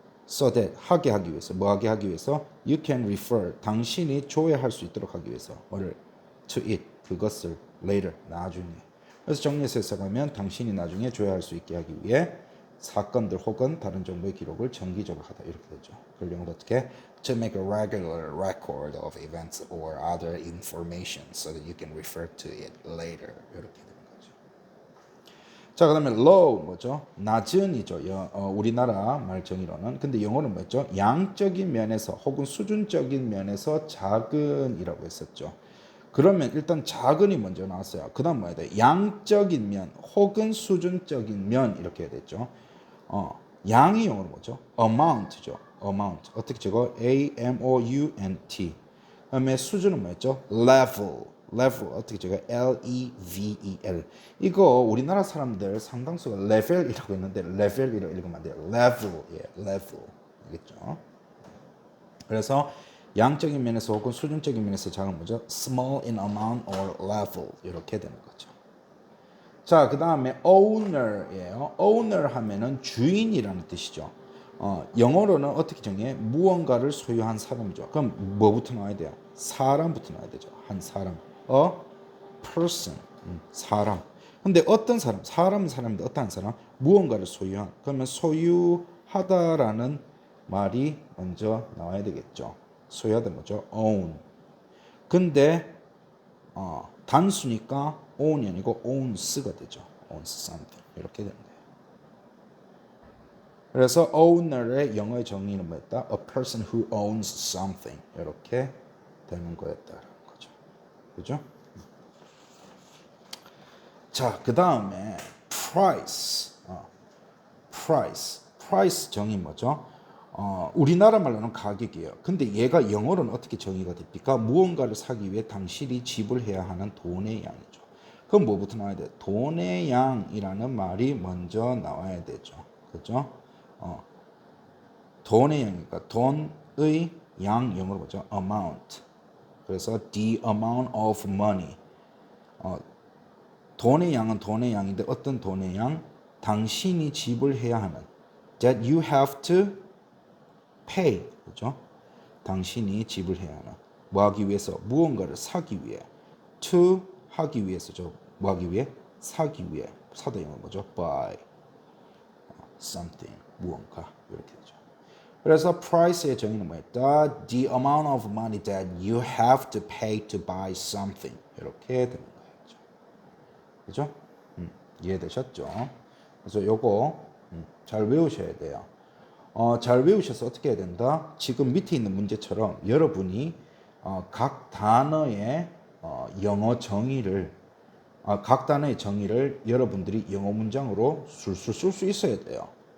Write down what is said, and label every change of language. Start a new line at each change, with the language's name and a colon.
English: so that
Korean: 하게 하기 위해서 뭐 하게 하기 위해서
English: you can refer
Korean: 당신이 조회할 수 있도록 하기 위해서 뭐를
English: to it
Korean: 그것을 later 나중에. 그래서 정리해서 해석하면 당신이 나중에 조회할 수 있게 하기 위해 사건들 혹은 다른 정보의 기록을 정기적으로 하다 이렇게 되죠. 그걸 영어로 어떻게
English: to make a regular record of events or other information so that you can refer to it later
Korean: 이렇게 되는 거죠. 자, 그다음에 low 뭐죠? 낮은이죠. 우리나라 말 정의로는. 근데 영어는 뭐였죠? 양적인 면에서 혹은 수준적인 면에서 작은이라고 했었죠. 그러면 일단 작은이 먼저 나왔어요. 그다음 뭐야 돼? 양적인 면 혹은 수준적인 면 이렇게 해야 되죠. 양이 영어로 뭐죠? amount죠. amount. 어떻게 적어?
English: A-M-O-U-N-T.
Korean: 그다음에 수준은 뭐였죠?
English: level.
Korean: 어떻게 적어?
English: L-E-V-E-L.
Korean: 이거 우리나라 사람들 상당수가 level이라고 했는데 level이라고 읽으면 안 돼요.
English: level. level. 알겠죠?
Korean: 그래서 양적인 면에서 혹은 수준적인 면에서 작은 뭐죠?
English: small in amount or level
Korean: 이렇게 되는 거죠. 자, 그 다음에 owner예요. owner 하면은 주인이라는 뜻이죠. 영어로는 어떻게 정해? 무언가를 소유한 사람이죠. 그럼 뭐부터 나와야 돼요? 사람부터 나와야 되죠. 한 사람.
English: A person.
Korean: 사람. 근데 어떤 사람? 사람은 사람인데 어떤 사람? 무언가를 소유한. 그러면 소유하다라는 말이 먼저 나와야 되겠죠. 소유하다 뭐죠? own. 근데 단수니까 own이 아니고 owns가 되죠.
English: owns something.
Korean: 이렇게 되는 거예요. 그래서 owner의 영어의 정의는 뭐였다?
English: A person who owns something.
Korean: 이렇게 되는 거였다라는 거죠. 그죠? 자, 그 다음에 price. price 정의 뭐죠? 우리나라 말로는 가격이에요. 근데 얘가 영어로는 어떻게 정의가 됩니까? 무언가를 사기 위해 당신이 지불해야 하는 돈의 양이죠. 그럼 뭐부터 나와야 돼요? 돈의 양이라는 말이 먼저 나와야 되죠. 그죠? 돈의 양이니까 돈의 양 영어로 뭐죠?
English: amount. 그래서 the amount of money.
Korean: 돈의 양은 돈의 양인데 어떤 돈의 양? 당신이 지불해야 하는
English: that you have to pay.
Korean: 그죠? 당신이 지불해야 하는 뭐 하기 위해서? 무언가를 사기 위해. to 하기 위해서죠. 뭐 하기 위해? 사기 위해. 사다 영어 뭐죠?
English: buy something.
Korean: 무언가. 이렇게 되죠. 그래서 price의 정의는 뭐였다?
English: The amount of money that you have to pay to buy something.
Korean: 이렇게 되는 거죠. 그죠? 이해되셨죠? 그래서 요거 잘 외우셔야 돼요. 잘 외우셔서 어떻게 해야 된다? 지금 밑에 있는 문제처럼 여러분이 각 단어의 영어 정의를 각 단어의 정의를 여러분들이 영어 문장으로 술술 쓸 수 있어야 돼요.